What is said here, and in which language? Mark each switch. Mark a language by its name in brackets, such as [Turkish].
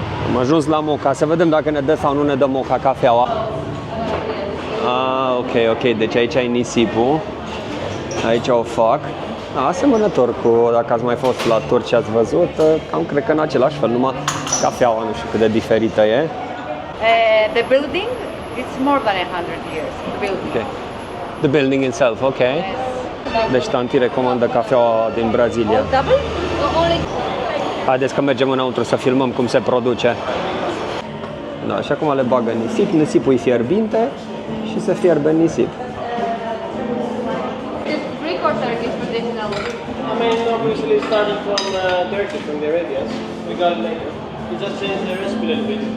[Romanian] Am ajuns la Moca, să vedem dacă ne dă sau nu ne dă Moca cafeaua. Ok, deci aici ai nisipul, aici o fac. Asemănător cu, dacă ați mai fost la turci și ați văzut, cred că în același fel, numai cafeaua nu știu cât de diferită e. [English] The building, it's more than 100 years. The building. Okay. The building itself, ok. [Romanian] Deci tanti recomandă cafeaua din Brazilia. [English] Double? [Romanian] Haideți că mergem înăuntru să filmăm cum se produce. Da, și acum le bagă nisip, nisipul e fierbinte și se fierbe nisip. [English] Greek or Turkish traditional? I mean, obviously starting from Turkey, from the Arabians. We got it later. We just changed the recipe a little bit.